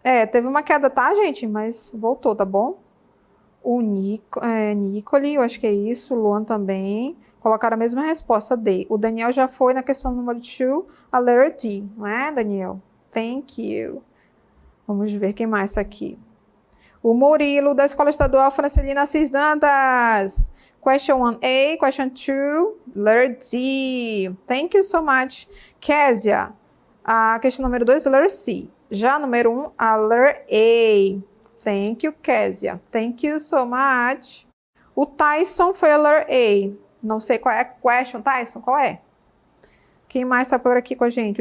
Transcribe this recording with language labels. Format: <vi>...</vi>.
<pt>Teve uma queda, tá, gente? Mas voltou, tá bom? O Nicole, eu acho que é isso. O Luan também. Colocaram a mesma resposta, D. O Daniel já foi na questão número 2, a letter D, não é, Daniel?</pt> <en>Thank you.</en> <pt>Vamos ver quem mais aqui. O Murilo, da Escola Estadual Francelina Assis Dantas.</pt> <en>Question 1A, question 2, letter D. Thank you so much.</en> <pt>Késia, a questão número 2, letter C. Já número 1, a letter A.</pt> <en>Thank you, Késia. Thank you so much.</en> <pt>O Tyson foi a letter A. Não sei qual é a question, Tyson, qual é? Quem mais está por aqui com a gente?</pt>